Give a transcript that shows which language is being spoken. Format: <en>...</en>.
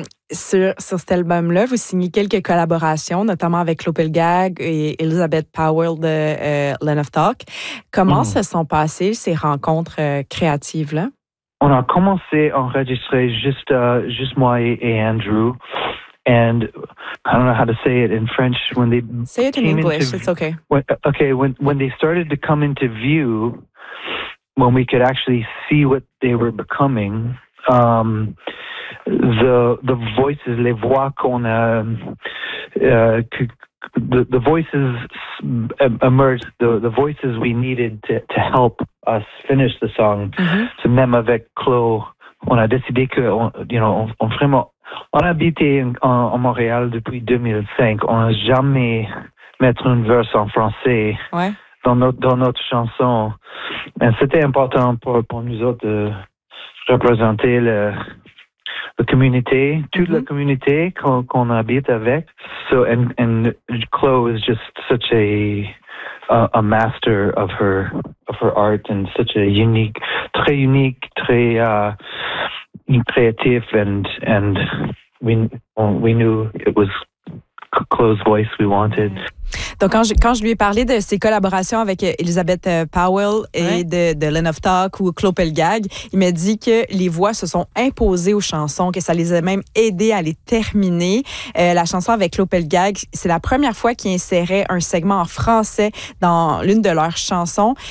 <fr>Sur cet album-là, vous signez quelques collaborations, notamment avec Lopelgag et Elizabeth Powell de Land of Talk. Comment se sont passées ces rencontres créatives-là? On a commencé à enregistrer juste moi et Andrew.</fr> <en>And I don't know how to say it in French. When they say it in English, it's okay. When they started to come into view, when we could actually see what they were becoming, the voices,</en> <fr>les voix qu'on a,</fr> <en>the voices emerged, the voices we needed to help us finish the song. Mm-hmm.</en> <fr>So même avec Chloe, on a décidé que, on vraiment... On a habité en Montréal depuis 2005. On n'a jamais mis une verse en français dans notre chanson. Et c'était important pour nous autres de représenter la communauté, toute la communauté qu'on habite avec.</fr> <en>So, and Chloe is just such a master of her art and such a unique, très... creative and we knew it was Chloe's voice we wanted.</en> <fr>Donc quand je lui ai parlé de ses collaborations avec Elizabeth Powell et de Land of Talk ou Lopelgag, il m'a dit que les voix se sont imposées aux chansons, que ça les a même aidées à les terminer. La chanson avec Lopelgag, c'est la première fois qu'ils inséraient un segment en français dans l'une de leurs chansons.</fr>